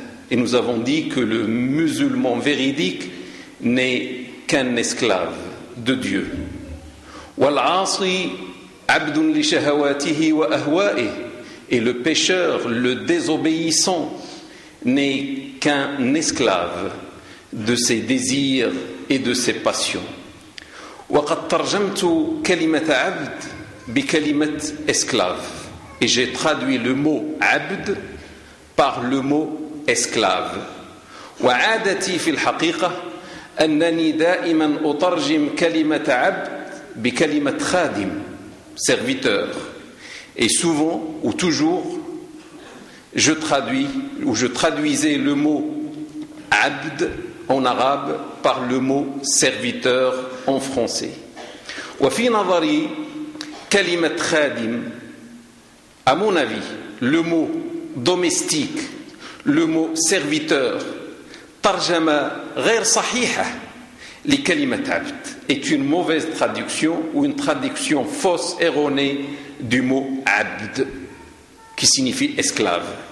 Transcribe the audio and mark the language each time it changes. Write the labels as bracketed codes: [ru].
[fr] Et nous avons dit que le musulman véridique n'est qu'un esclave de Dieu. Et le pécheur, le désobéissant, n'est qu'un esclave de ses désirs et de ses passions. [ar] وقد ترجمت كلمة عبد بكلمة esclave. [fr] Et j'ai traduit le mot عبد par le mot esclave. [ar] وعادتي في الحقيقة أنني دائما أترجم كلمة عبد بكلمة خادم, serviteur. [fr] Et souvent ou toujours, je traduisais le mot عبد en arabe par le mot serviteur en français. [ar] Wa fi nadari kalimat khadim, [fr] à mon avis, le mot domestique, le mot serviteur, [ar] tarjama ghair sahiha li kalimat 'abd, [fr] est une mauvaise traduction ou une traduction fausse erronée du mot 'abd qui signifie esclave.